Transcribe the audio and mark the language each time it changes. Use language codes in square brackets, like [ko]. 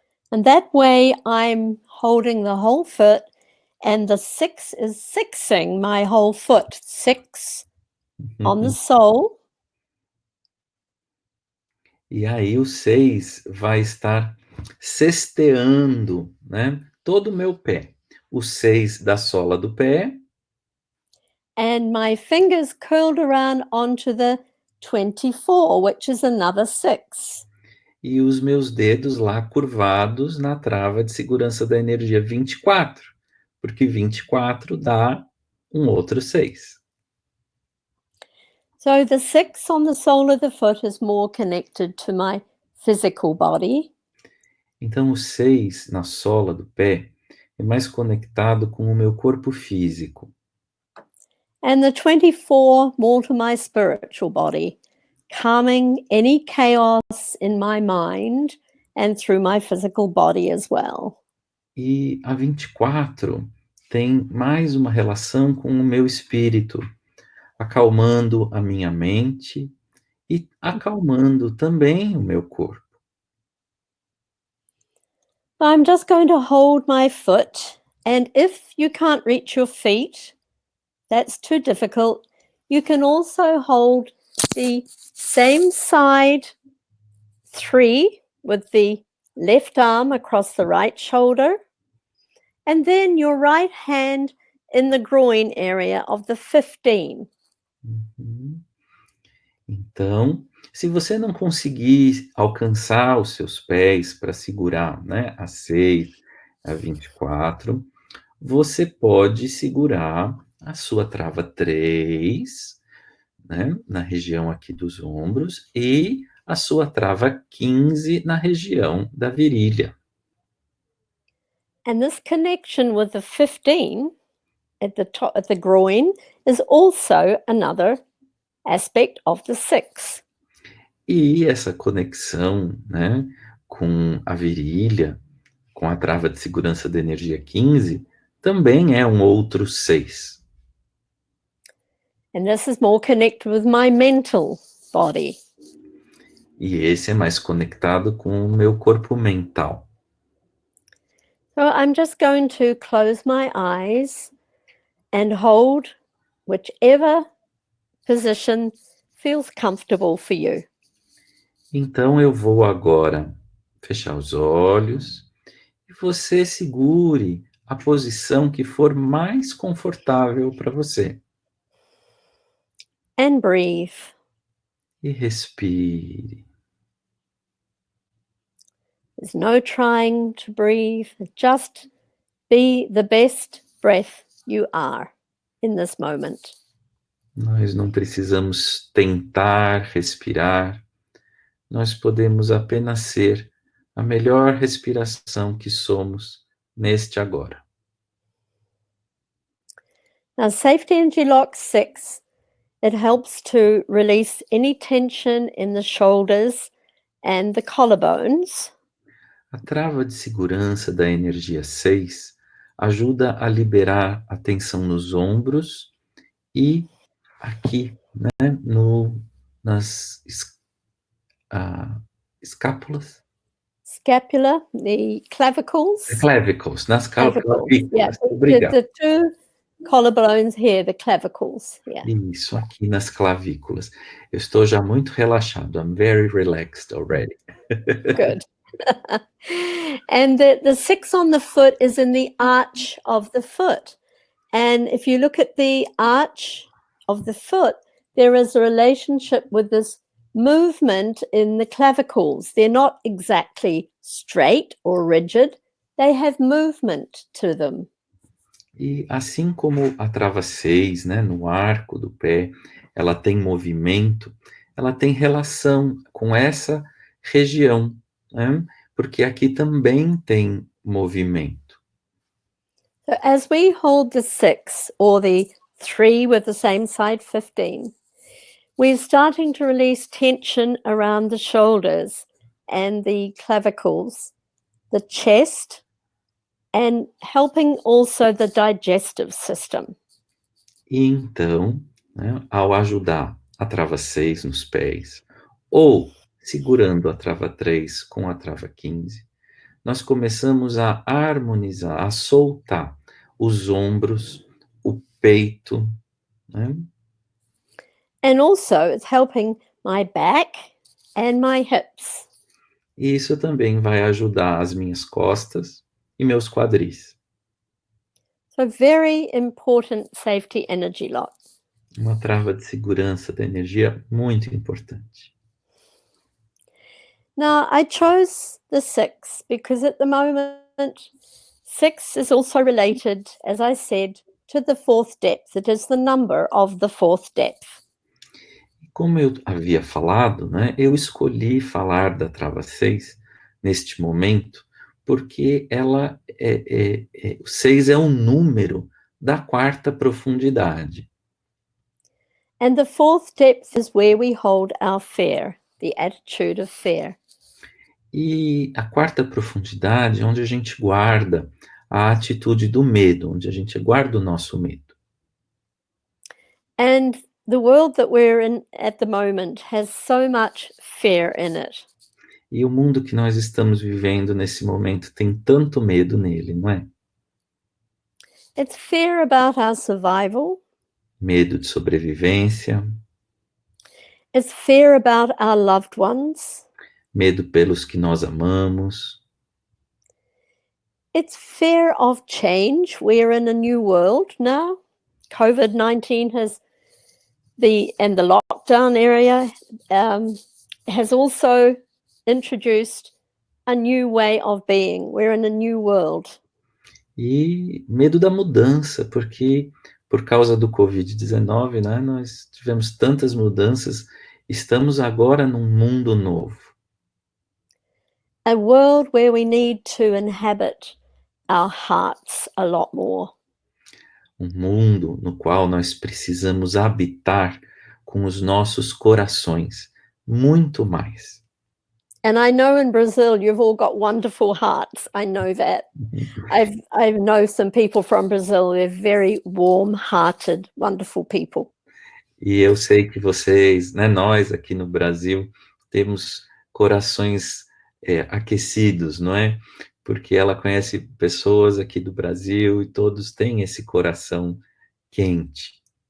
[en] And that way I'm holding the whole foot, and the 6 is sixing my whole foot. 6 on the sole. [pt] E aí o 6 vai estar sesteando, né, todo o meu pé. O 6 da sola do pé [en] And my fingers curled around onto the 24, which is another 6. [pt] e os meus dedos lá curvados na trava de segurança da energia 24, porque 24 dá um outro 6. [en] So the 6 on the sole of the foot is more connected to my physical body. [pt] Então o 6 na sola do pé é mais conectado com o meu corpo físico. [en] And the 24 more to my spiritual body, calming any chaos in my mind and through my physical body as well. [pt] E a 24 tem mais uma relação com o meu espírito, acalmando a minha mente e acalmando também o meu corpo. [en] I'm just going to hold my foot, and if you can't reach your feet, that's too difficult, you can also hold the same side 3 with the left arm across the right shoulder, and then your right hand in the groin area of the 15. Uhum. [pt] Então, se você não conseguir alcançar os seus pés para segurar, né, a 6, a 24, você pode segurar a sua trava 3, né, na região aqui dos ombros, e a sua trava 15 na região da virilha. [en] And this connection with the 15 at the top, at the groin, is also another aspect of the 6. [pt] E essa conexão, né, com a virilha, com a trava de segurança da energia 15, também é um outro 6. [en] And this is more connected with my mental body. [pt] E esse é mais conectado com o meu corpo mental. [en] So I'm just going to close my eyes and hold whichever position feels comfortable for you. [pt] Então eu vou agora fechar os olhos e você segure a posição que for mais confortável para você. [en] And breathe. [pt] E respire. [en] There's no trying to breathe. Just be the best breath you are in this moment. [pt] Nós não precisamos tentar respirar. Nós podemos apenas ser a melhor respiração que somos neste agora. [en] Now, Safety Interlock 6, it helps to release any tension in the shoulders and the collarbones. [pt] A trava de segurança da energia 6 ajuda a liberar a tensão nos ombros e aqui, né, nas escápulas. [en] Scapula, the clavicles. [pt] Clavicles, nas clavículas. [en] Yeah, [pt] Obrigado. [en] the two collarbones here, the clavicles. Yeah. [pt] Isso, aqui nas clavículas. Eu estou já muito relaxado. [en] I'm very relaxed already. Good. And the 6 on the foot is in the arch of the foot. And if you look at the arch of the foot, there is a relationship with this movement in the clavicles. They're not exactly straight or rigid. They have movement to them. [pt] E assim como a trava 6, né, no arco do pé, ela tem movimento, ela tem relação com essa região, né? porque aqui também tem movimento. [en] So as we hold the 6 or the 3 with the same side 15, we're starting to release tension around the shoulders and the clavicles, the chest, and helping also the digestive system. [pt] E então, né, ao ajudar a trava 6 nos pés, ou segurando a trava 3 com a trava 15, nós começamos a harmonizar, a soltar os ombros, o peito, né? [en] And also it's helping my back and my hips. [pt] E isso também vai ajudar as minhas costas e meus quadris. [en] So very important safety energy lock. [pt] Uma trava de segurança da energia muito importante. [en] Now, I chose the 6 because at the moment, 6 is also related, as I said, to the 4th depth. It is the number of the 4th depth. [pt] Como eu havia falado, né, eu escolhi falar da trava 6 neste momento, porque ela o 6 é um número da 4ª profundidade. [en] And the 4th depth is where we hold our fear, the attitude of fear. [pt] E a 4ª profundidade é onde a gente guarda a atitude do medo, onde a gente guarda o nosso medo. [en] And the world that we're in at the moment has so much fear in it. [pt] E o mundo que nós estamos vivendo nesse momento tem tanto medo nele, não é? [en] It's fear about our survival. [pt] Medo de sobrevivência, [en] It's fear about our loved ones. [pt] medo pelos que nós amamos, [en] It's fear of change. We're in a new world now. COVID-19 and the lockdown area has also introduced a new way of being. We're in a new world. [pt] e medo da mudança, porque por causa do Covid-19, né, nós tivemos tantas mudanças, estamos agora num mundo novo. [en] A world where we need to inhabit our hearts a lot more. [pt] Um mundo no qual nós precisamos habitar com os nossos corações, muito mais. [en] And I know in Brazil you've all got wonderful hearts. I know that. I know some people from Brazil. They're very warm-hearted, wonderful people. [pt] E eu sei que vocês, né, nós aqui no Brasil, temos corações aquecidos, não é? Porque ela conhece pessoas aqui do Brasil e todos têm esse coração quente.